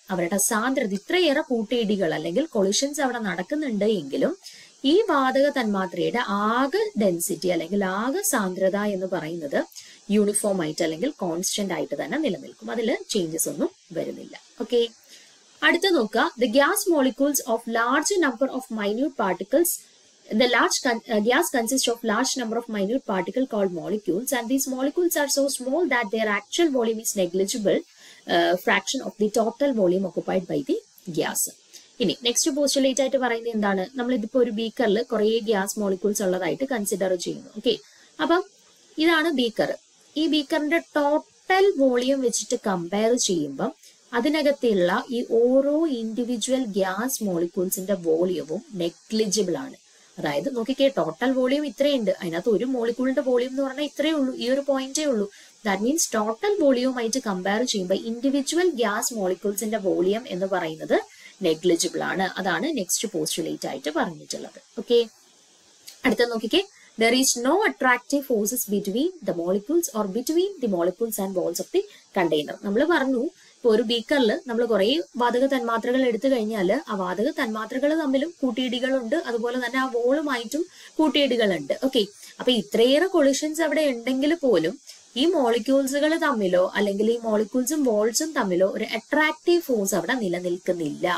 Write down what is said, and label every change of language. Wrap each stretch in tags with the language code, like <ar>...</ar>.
<ml>അവരുടെ സാന്ദ്രത, ഇത്രയേറെ കൂട്ടിയിടികൾ അല്ലെങ്കിൽ കൊളിഷൻസ് അവിടെ നടക്കുന്നുണ്ട് എങ്കിലും ഈ വാതക തന്മാത്രയുടെ ആകെ ഡെൻസിറ്റി അല്ലെങ്കിൽ ആകെ സാന്ദ്രത എന്ന് പറയുന്നത് യൂണിഫോം ആയിട്ട് അല്ലെങ്കിൽ കോൺസ്റ്റന്റ് ആയിട്ട് തന്നെ നിലനിൽക്കും. അതിൽ ചേഞ്ചസ് ഒന്നും വരുന്നില്ല. ഓക്കെ, അടുത്ത നോക്കുക.</ml> <en>The gas molecules of large number of minute particles. The gas consists of large number of minute particles called molecules, and these molecules are so small that their actual volume is negligible fraction of the total volume occupied by the gas.</en> <ml>ഇനി next postulate ആയിട്ട് പറയുന്നത് എന്താണ്? നമ്മൾ ഇതിപ്പോ ഒരു ബീക്കറിൽ കുറെ gas molecules ഉള്ളതായിട്ട് consider ചെയ്യുന്നു. ഓക്കെ, അപ്പം ഇതാണ് ബീക്കർ. ഈ ബീക്കറിന്റെ ടോട്ടൽ വോളിയം വെച്ചിട്ട് കമ്പയർ ചെയ്യുമ്പോൾ അതിനകത്തുള്ള ഈ ഓരോ ഇൻഡിവിജ്വൽ ഗ്യാസ് മോളിക്യൂൾസിന്റെ വോളിയവും നെഗ്ലിജിബിൾ ആണ്. അതായത് നോക്കിക്കേ, ടോട്ടൽ വോളിയം ഇത്രയുണ്ട്, അതിനകത്ത് ഒരു മോളിക്യൂളിന്റെ വോളിയം എന്ന് പറഞ്ഞാൽ ഇത്രയേ ഉള്ളൂ, ഈ ഒരു പോയിന്റേ ഉള്ളൂ.</ml> <en>that means</en> <ml>ടോട്ടൽ വോളിയവുമായിട്ട് കമ്പയർ ചെയ്യുമ്പോൾ ഇൻഡിവിജ്വൽ ഗ്യാസ് മോളിക്യൂൾസിന്റെ വോളിയം എന്ന് പറയുന്നത് നെഗ്ലിജിബിൾ ആണ്. അതാണ് നെക്സ്റ്റ് പോസ്റ്റുലേറ്റ് ആയിട്ട് പറഞ്ഞിട്ടുള്ളത്. ഓക്കെ, അടുത്ത നോക്കിക്കേ.</ml> <en>There is no attractive forces between the molecules or between the molecules and walls of the container.</en> <ml>നമ്മൾ പറഞ്ഞു, ഇപ്പൊ ഒരു ബീക്കറിൽ നമ്മൾ കുറെ വാതക തന്മാത്രകൾ എടുത്തു കഴിഞ്ഞാൽ ആ വാതക തന്മാത്രകൾ തമ്മിലും കൂട്ടിയിടികളുണ്ട്, അതുപോലെ തന്നെ ആ വോളുമായിട്ടും കൂട്ടിയിടികളുണ്ട്. ഓക്കെ, അപ്പൊ ഇത്രയേറെ കൊളിഷൻസ് അവിടെ ഉണ്ടെങ്കിൽ പോലും ഈ മോളിക്യൂൾസുകൾ തമ്മിലോ അല്ലെങ്കിൽ ഈ മോളിക്യൂൾസും വോൾസും തമ്മിലോ ഒരു അട്രാക്റ്റീവ് ഫോഴ്സ് അവിടെ നിലനിൽക്കുന്നില്ല.</ml>